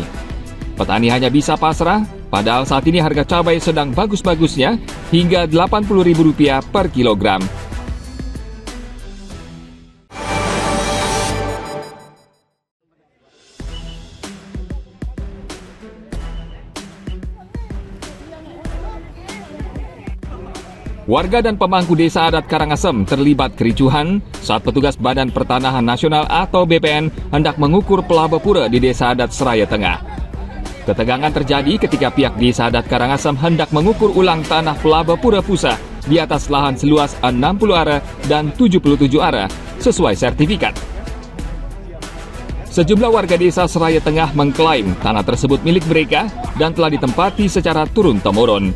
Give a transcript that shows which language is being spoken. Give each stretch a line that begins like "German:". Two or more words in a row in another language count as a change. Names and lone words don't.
Indonesian: Petani hanya bisa pasrah, padahal saat ini harga cabai sedang bagus-bagusnya hingga Rp80.000 per kilogram. Warga dan pemangku desa adat Karangasem terlibat kericuhan saat petugas Badan Pertanahan Nasional atau BPN hendak mengukur pelabur di desa adat Seraya Tengah. Ketegangan terjadi ketika pihak desa adat Karangasem hendak mengukur ulang tanah Pelabapura Pusa di atas lahan seluas 60 are dan 77 are sesuai sertifikat. Sejumlah warga desa Seraya Tengah mengklaim tanah tersebut milik mereka dan telah ditempati secara turun-temurun.